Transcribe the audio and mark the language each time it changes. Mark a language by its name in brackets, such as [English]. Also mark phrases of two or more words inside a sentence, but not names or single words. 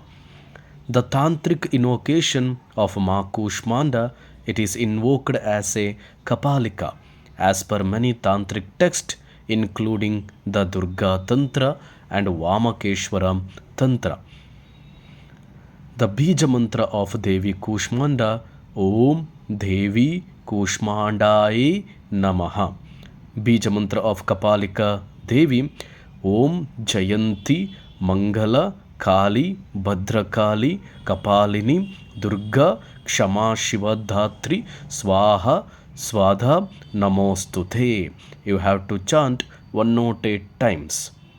[English] The tantric invocation of Ma Kushmanda, it is invoked as a Kapalika as per many tantric texts including the Durga Tantra and Vamakeshwara Tantra. The Bija mantra of Devi Kushmanda, [Sanskrit] ओम देवी कुष्माण्डये नमः. [English] Bija mantra of Kapalika Devi, [Sanskrit] ओम जयन्ती ಮಂಗಲ, ಕಾಳಿ, ಭದ್ರಕಾಳಿ, ಕಪಾಲಿನಿ, ದುರ್ಗಾ, ಕ್ಷಮಾ ಶಿವಧಾತ್ರಿ, ಸ್ವಾಹ, ಸ್ವಾಧಾ, ನಮೋಸ್ತುತೆ. [English] You have to chant 108 times.